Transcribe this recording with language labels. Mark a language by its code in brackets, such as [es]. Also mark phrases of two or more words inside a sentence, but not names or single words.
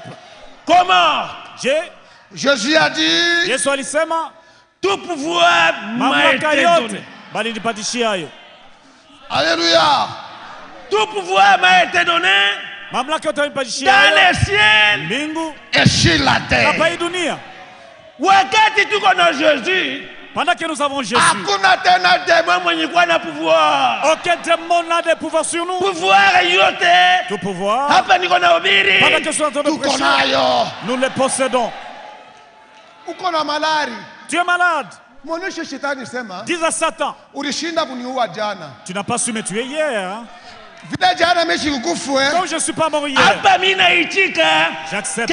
[fr] Comment? Jésus a dit. Tout pouvoir m'a été donné. Alléluia. Tout pouvoir m'a été donné dans les ciels et sur la terre. [sw] Wakati tuko na Jésus, [fr] pendant que nous avons Jésus, [sw] hakuna tena démon mwenye kuwa na pouvoir. [fr] Aucun démon n'a de pouvoir sur nous. [sw] Pouvoir yote. [fr] Tout pouvoir. [sw] Hapa niko na ubiri. [fr] Pendant que nous sommes en train de prêcher, nous les possédons. Tu es malade. Dis à Satan. Tu n'as pas su me tuer hier. Hein? Comme je ne suis pas mort hier, j'accepte